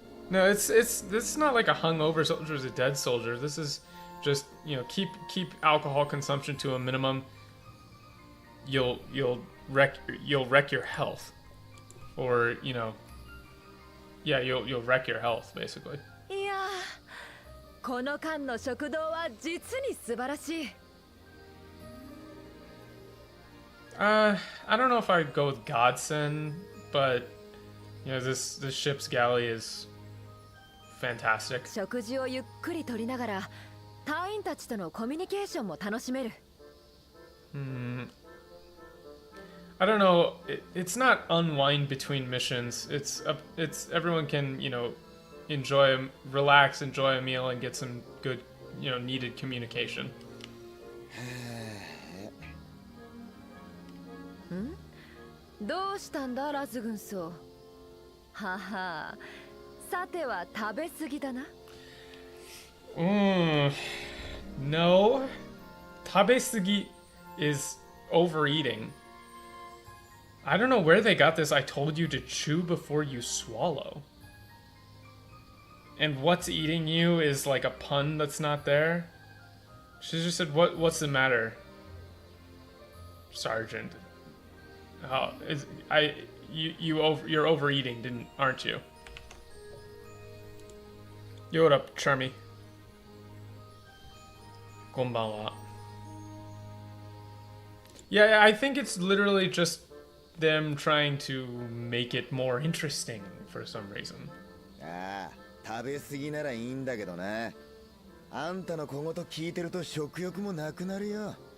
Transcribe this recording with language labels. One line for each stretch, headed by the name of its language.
English: No, it's not like a hungover soldier is a dead soldier. This is just, you know, keep alcohol consumption to a minimum. You'll wreck your health, or, you know, yeah, you'll wreck your health basically.
Japanese: いやー、この間の食堂は実に素晴らしい。
English: I don't know if I'd go with Godsend, but you know, this ship's galley is fantastic.
Japanese: 食事をゆっくりとりながら、隊員たちとのコミュニケーションも楽しめる。
English: I don't know. It's not unwind between missions. It's everyone can, you know, relax, enjoy a meal, and get some good, needed communication.
Japanese: どうしたんだラズ軍曹。はは。さては食べ過ぎだな。
English: No. Tabesugi is overeating. I don't know where they got this. I told you to chew before you swallow. And what's eating you is like a pun that's not there. She just said, "What's the matter, Sergeant?" Oh, you're overeating, aren't you? Yo, what up, Charmy?
Japanese: Konbanwa.
English: Yeah, I think it's literally just them trying to make it more interesting for some reason.
Japanese: ああ、食べ過ぎならいいんだけどな。あんたの小言聞いてると食欲もなくなるよ。